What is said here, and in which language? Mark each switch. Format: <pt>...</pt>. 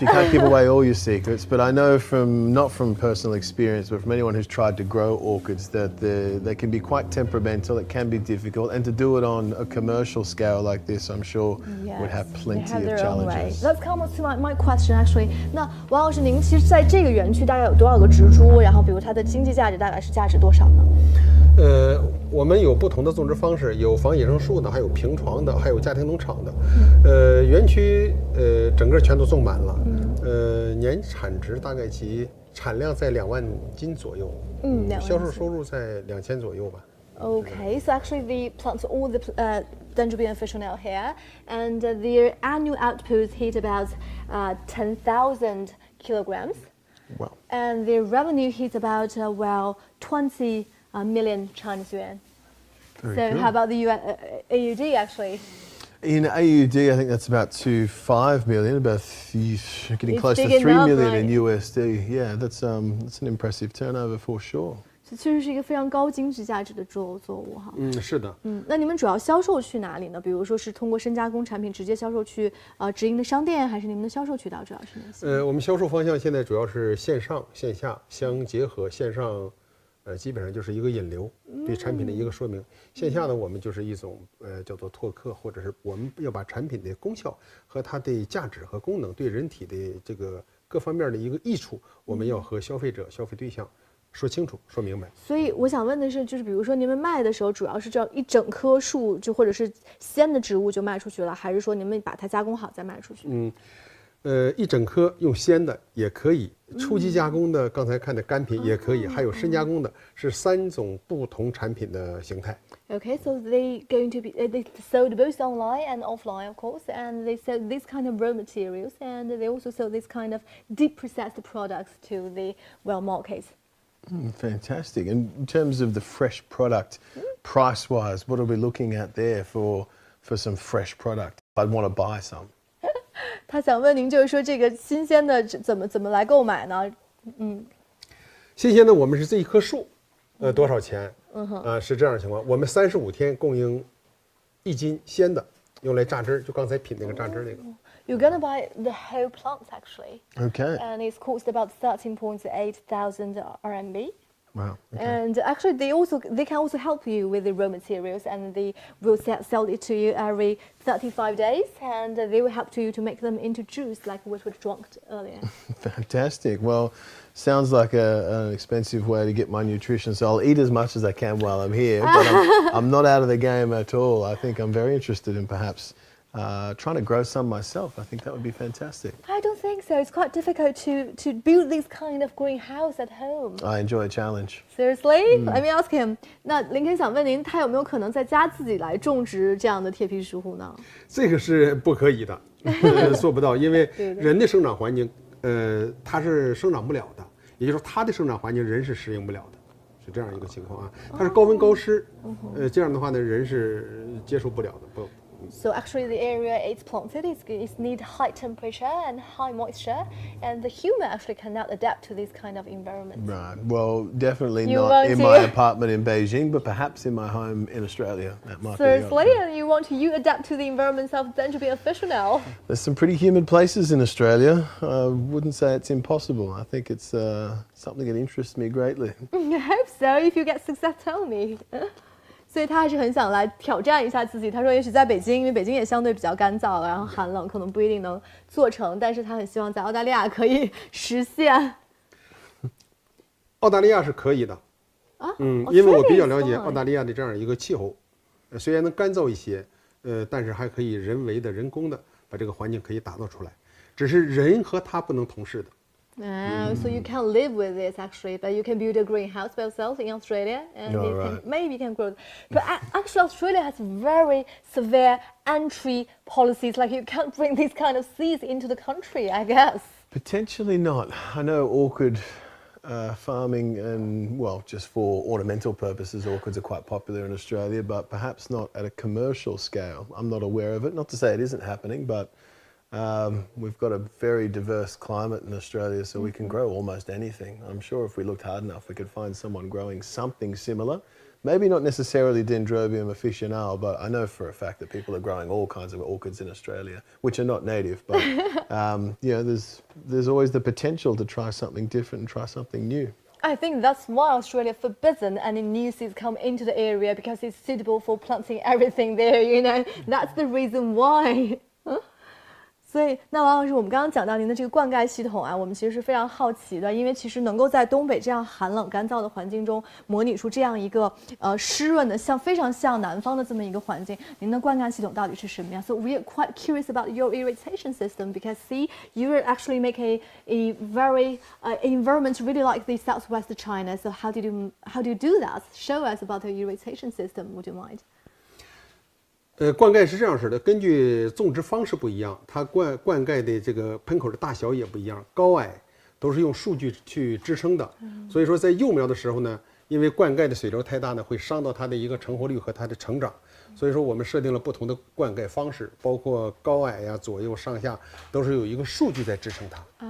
<en>You can't give away all your secrets, but I know not from personal experience, but from anyone who's tried to grow orchids that they can be quite temperamental, it can be difficult, and to do it on a commercial scale like this, I'm sure would have plenty of challenges. Let's come to my question actually.</en> <zh>那王老师，您其实在这个园区大概有多少个植株？然后比如它的经济价值大概是价值多少呢？我们有不同的种植方式，有防野生树的，还有平床的，还有家庭农场的。园区整个全都种满了。年产值大概产量在2万斤左右。销售收入在2000左右吧。</zh> <en>Okay, so actually the plants, all the Dendrobium officinale here, and their annual output hit about 10,000 kilograms. Wow. And their revenue hit about 20 million Chinese yuan. Very so good. how about the AUD actually? In AUD, I think that's about 5 million, getting close to 3 million in USD. Yeah, that's an impressive turnover for sure.</en> <zh>这确实是一个非常高经济价值的作物哈。是的。那你们主要销售去哪里呢？比如说是通过深加工产品直接销售去直营的商店，还是你们的销售渠道主要是哪些？我们销售方向现在主要是线上线下相结合，线上。基本上就是一个引流，对产品的一个说明。线下呢，我们就是一种叫做拓客，或者是我们要把产品的功效和它的价值和功能对人体的这个各方面的一个益处，我们要和消费者、消费对象说清楚、说明白。所以我想问的是，就是比如说你们卖的时候，主要是这样一整棵树，就或者是鲜的植物就卖出去了，还是说你们把它加工好再卖出去？一整颗用鲜的也可以，初级加工的刚才看的干品也可以，还有深加工的，是3种不同产品的形态。</zh> <en>Okay, so they going to be they sold both online and offline, of course, and they sell this kind of raw materials, and they also sell this kind of deep processed products to the markets. Fantastic. And in terms of the fresh product, price-wise, what are we looking at there for some fresh product? I'd want to buy some.</en> <zh>他想问您，就是说这个新鲜的怎么来购买呢？新鲜的我们是这一棵树，多少钱？是这样的情况。我们35天供应1斤鲜的，用来榨汁，就刚才品那个榨汁那个。</zh> <en>You're gonna buy the whole plants actually. Okay. And it's cost about 13,800 RMB. Wow. Okay. And actually, they can also help you with the raw materials, and they will sell it to you every 35 days, and they will help you to make them into juice, like what we drank earlier. Fantastic. Well, sounds like an expensive way to get my nutrition, so I'll eat as much as I can while I'm here, but I'm not out of the game at all. I think I'm very interested in perhaps trying to grow some myself. I think that would be fantastic. I don't think so. It's quite difficult to build this kind of greenhouse at home. I enjoy a challenge. Seriously? Let me ask him.</en> <zh>那林肯想问您，他有没有可能在家自己来种植这样的铁皮石斛呢？这个是不可以的，做不到，因为人的生长环境，它是生长不了的，也就是说它的生长环境人是适应不了的，是这样一个情况啊。它是高温高湿，这样的话呢，人是接受不了的，不。</zh> <en>So actually, the area it's planted is need high temperature and high moisture, and the human actually cannot adapt to this kind of environment. Right. Well, definitely not in my apartment in Beijing, but perhaps in my home in Australia. That might Seriously, and you want you adapt to the environment of Dendrobium officinale? There's some pretty humid places in Australia. I wouldn't say it's impossible. I think it's something that interests me greatly. I hope so. If you get success, tell me.</en> <zh>所以他还是很想来挑战一下自己。他说，也许在北京，因为北京也相对比较干燥，然后寒冷，可能不一定能做成，但是他很希望在澳大利亚可以实现。澳大利亚是可以的，因为我比较了解澳大利亚的这样一个气候，虽然能干燥一些，但是还可以人为的、人工的把这个环境可以打造出来，只是人和它不能同时的。</zh> <en>So you can live with this actually, but you can build a greenhouse by yourself in Australia, and maybe you can grow. But actually, Australia has very severe entry policies. Like you can't bring these kind of seeds into the country, I guess. Potentially not. I know orchid farming and, well, just for ornamental purposes, orchids are quite popular in Australia, but perhaps not at a commercial scale. I'm not aware of it. Not to say it isn't happening, but we've got a very diverse climate in Australia, so we can grow almost anything. I'm sure if we looked hard enough, we could find someone growing something similar. Maybe not necessarily Dendrobium officinale, but I know for a fact that people are growing all kinds of orchids in Australia, which are not native. But you know, there's always the potential to try something different and try something new. I think that's why Australia forbidden any new seeds come into the area, because it's suitable for planting everything there. You know, that's the reason why.</en> <zh>所以，那王老师，我们刚刚讲到您的这个灌溉系统啊，我们其实是非常好奇的，因为其实能够在东北这样寒冷干燥的环境中模拟出这样一个湿润的，非常像南方的这么一个环境，您的灌溉系统到底是什么样 ？</zh> <en>So we are quite curious about your irrigation system, because see, you actually make a very environment really like the southwest China. So how do you do that? Show us about your irrigation system, would you mind?</en> <zh>灌溉是这样式的，根据种植方式不一样，它灌溉的这个喷口的大小也不一样，高矮都是用数据去支撑的。所以说在幼苗的时候呢，因为灌溉的水流太大呢，会伤到它的一个成活率和它的成长。所以说我们设定了不同的灌溉方式，包括高矮呀、左右上下，都是有一个数据在支撑它。</zh>